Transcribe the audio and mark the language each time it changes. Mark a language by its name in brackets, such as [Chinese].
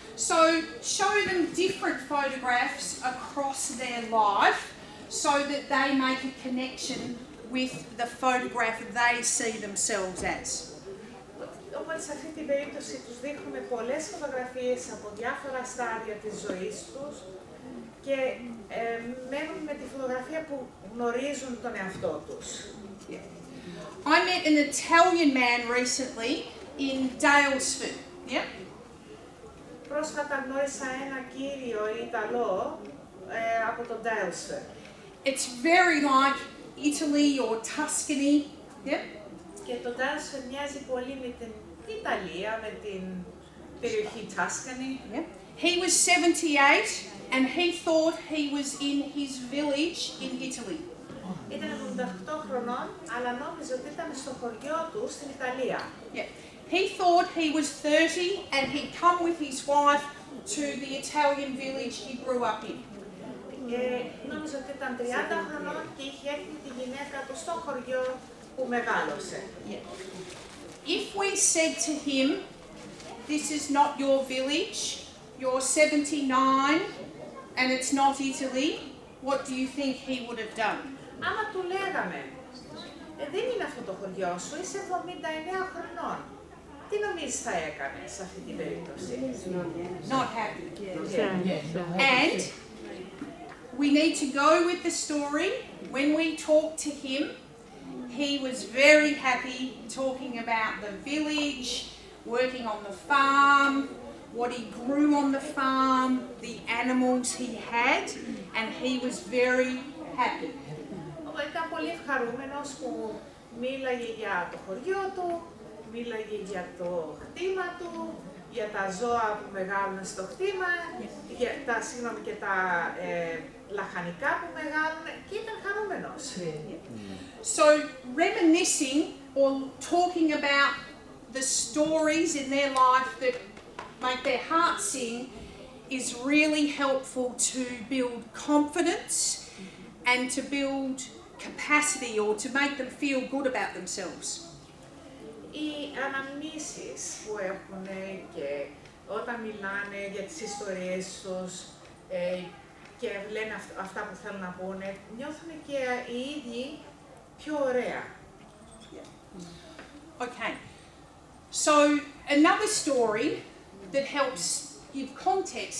[English] So show them different photographs across their life so that they make a connection with the photograph they see themselves as. [Greek] Οπότε σε αυτή την περίπτωση τους δείχνουμε πολλές φωτογραφίες από διάφορα στάδια της ζωής τους και μένουν με τη φωτογραφία που γνωρίζουν τον εαυτό τους. [English] I met an Italian man recently in Daylesford. Yeah? [Greek] Πρόσφατα γνώρισα ένα κύριο Ιταλό από τον Daylesford. [English] It's very like Italy or Tuscany. Yeah? [Greek] Και το Daylesford μοιάζει πολύ με την Ιταλία, με την περιοχή Tuscany. [English] Yeah? He was 78 and he thought he was in his village in Italy. [Greek] Ήταν 78 χρονών, αλλά νόμιζε ότι ήταν στο χωριό του στην Ιταλία. [English] Yeah. He thought he was 30 and he'd come with his wife to the Italian village he grew up in. [Greek] Νόμιζε ότι ήταν 30 χρονών και είχε έρθει με τη γυναίκα του στο χωριό που μεγάλωσε. [English] Yeah. If we said to him, this is not your village, you're 79 and it's not Italy, what do you think he would have done? [Greek] Άμα του λέγαμε, δεν είναι αυτό το χωριό σου, είσαι 79 χρονών. Τι νομίζεις θα έκανε σε αυτή την περίπτωση? [English] Not happy. And we need to go with the story. When we talked to him, he was very happy talking about the village, working on the farm, what he grew on the farm, the animals he had, and he was very happy. [Greek] Ήταν πολύ ευχαρούμενος που μίλαγε για το χωριό του, μίλαγε για το κτήμα του, για τα ζώα που μεγάλουν στο κτήμα, για και τα λαχανικά που μεγάλουν και ήταν χαρούμενος. [English] So reminiscing or talking about the stories in their life that make their heart sing is really helpful to build confidence and to build capacity or to make them feel good about themselves. [Greek] Οι αναμνήσεις που έχουν και όταν μιλάνε για τις ιστορίες τους και λένε αυτά που θέλουν να πούνε, νιώθουν και οι ίδιοι πιο ωραία. [English] Okay, so another story that helps give context.